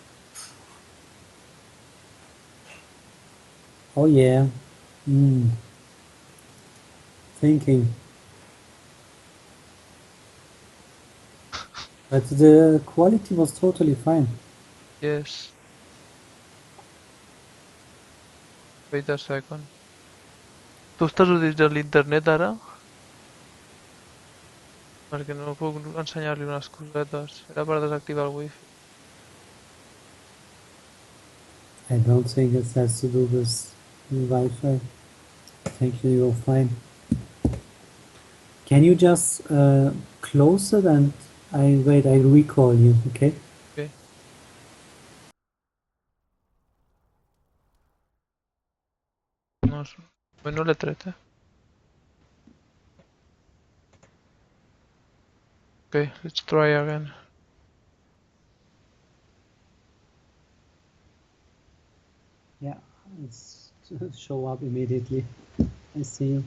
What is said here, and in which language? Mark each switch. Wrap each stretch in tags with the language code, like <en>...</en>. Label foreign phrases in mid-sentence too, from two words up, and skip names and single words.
<en>Oh yeah. Thinking. But the quality was totally fine. Yes. Wait a second.</en> <ca>¿Tú estàs utilitzant l'internet ara? Perquè no puc ensenyar-li unes cosetes. Era per desactivar el wifi.</ca> <en>I don't think it has to do with Wi-Fi. Thank you, you're fine. Can you just close it and I recall you, okay?</en> <ca>Okay. No l'he tret, eh?</ca> <en>Okay, let's try again. Yeah, it's show up immediately. I see you.</en>